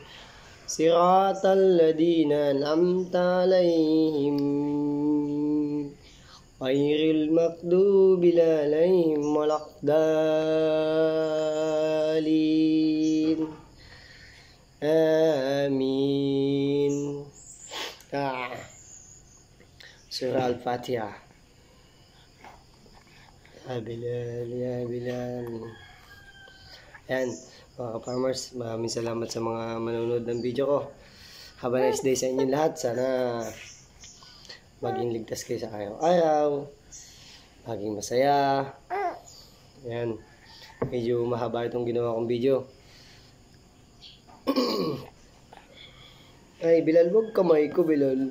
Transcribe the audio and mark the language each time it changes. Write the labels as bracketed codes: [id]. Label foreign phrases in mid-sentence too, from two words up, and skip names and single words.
[ar] صراط الذين أنعمت عليهم غير المغضوب عليهم ولا الضالين. [tl] Amin. Surah Al-Fatiha. Ya Bilal, ya Bilal. Ayan, mga farmers, maraming salamat sa mga manonood ng video ko. [en] Have a nice day [tl] sa inyo lahat. Sana maging ligtas kayo sa araw-araw. Maging masaya. Ayan. Medyo mahaba itong ginawa kong video. Ay, Bilal, wag kamay ko, Bilal.